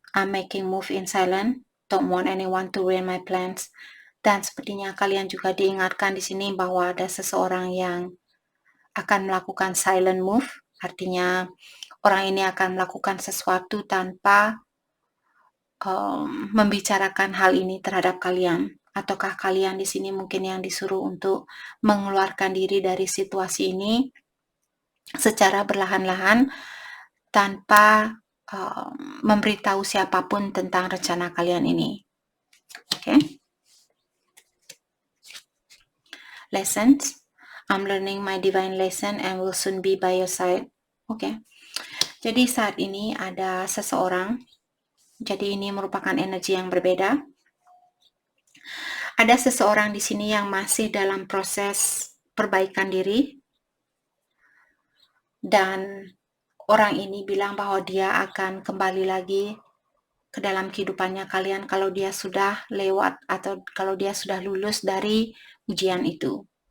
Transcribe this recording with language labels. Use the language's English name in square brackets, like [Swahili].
[English] I'm making move in silent. Don't want anyone to ruin my plans. [Indonesian] Dan sepertinya kalian juga diingatkan di sini bahwa ada seseorang yang akan melakukan silent move. Artinya orang ini akan melakukan sesuatu tanpa membicarakan hal ini terhadap kalian. Ataukah kalian di sini mungkin yang disuruh untuk mengeluarkan diri dari situasi ini secara berlahan-lahan tanpa memberitahu siapapun tentang rencana kalian ini. Oke? [English] Lessons. I'm learning my divine lesson and will soon be by your side. [Indonesian] Oke. Jadi saat ini ada seseorang. Jadi ini merupakan energi yang berbeda. Ada seseorang di sini yang masih dalam proses perbaikan diri. Dan orang ini bilang bahwa dia akan kembali lagi ke dalam kehidupannya kalian kalau dia sudah lewat atau kalau dia sudah lulus dari ujian itu.